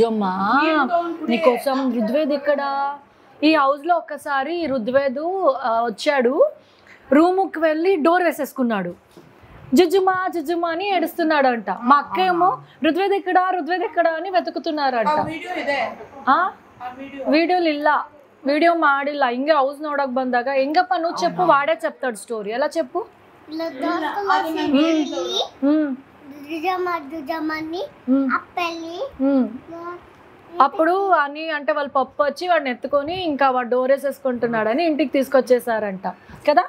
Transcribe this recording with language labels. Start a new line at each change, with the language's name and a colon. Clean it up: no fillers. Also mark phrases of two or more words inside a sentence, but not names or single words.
Telugu: జుజ్జమ్మ నీకోసం రుద్వేద్ ఇక్కడ ఈ హౌస్లో ఒక్కసారి ఋగ్వేదు వచ్చాడు, రూముకి వెళ్ళి డోర్ వేసేసుకున్నాడు. జుజుమా జుజుమా అని ఏడుస్తున్నాడు అంట. మా అక్క ఏమో ఋగ్వేద్ ఎక్కడా అని వెతుకుతున్నారంట.
Kannada: వీడియోలు ಇಲ್ಲ, వీడియో ಮಾಡಿಲ್ಲ. ಹಿಂಗೆ ಹೌಸ್ ನೋಡಕ್ ಬಂದಾಗ ಹೆಂಗಪ್ಪ
Telugu: నువ్వు చెప్పు, వాడే చెప్తాడు స్టోరీ. ఎలా చెప్పు? అప్పుడు అని అంటే వాళ్ళ పప్పు వచ్చి వాడిని ఎత్తుకొని ఇంకా వాడు డోర్ వేసేసుకుంటున్నాడని ఇంటికి తీసుకొచ్చేసారంట కదా.